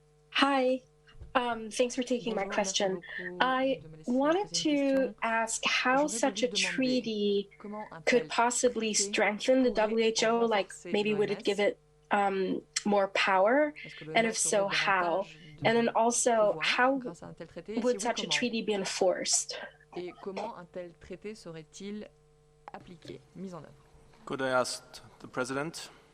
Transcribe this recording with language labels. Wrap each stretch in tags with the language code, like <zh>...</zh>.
<en>Hi, thanks for taking my question. I wanted to ask how such a treaty could possibly strengthen the WHO, like maybe would it give it more power, and if so, how? And then also, how would such a treaty be enforced?</en> <fr>Et comment un tel traité serait-il appliqué, mis en œuvre?</fr> <en>Could I ask the President?</en>